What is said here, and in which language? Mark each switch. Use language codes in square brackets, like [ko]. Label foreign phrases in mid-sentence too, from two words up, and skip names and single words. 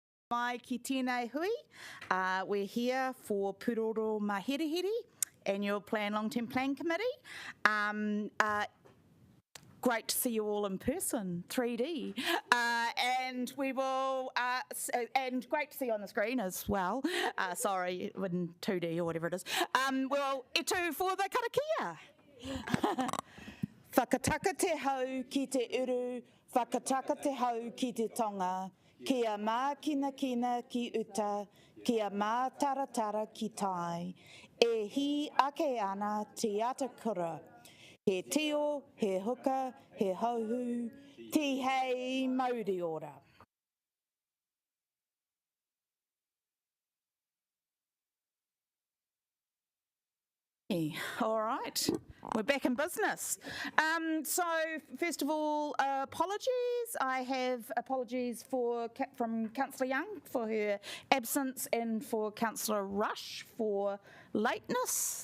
[mi] Mai ki tēnei hui. [en] We're here for Pūroro Maherehere Annual Plan Long-Term Plan Committee. Great to see you all in person, 3D, and we will, and great to see you on the screen as well. Sorry, in 2D or whatever it is. Well, [mi] e tū [en] for the karakia. [mi] Whakataka te hau ki te uru, whakataka te hau ki te tonga, kia mā kina ki uta, kia mā taratara ki tai, e hi ake ana te ata kura. He tio, he huka, he hauhu, ti hei mauri ora. [en] All right, we're back in business. So first of all, apologies. I have apologies from Councillor Young for her absence and for Councillor Rush for lateness.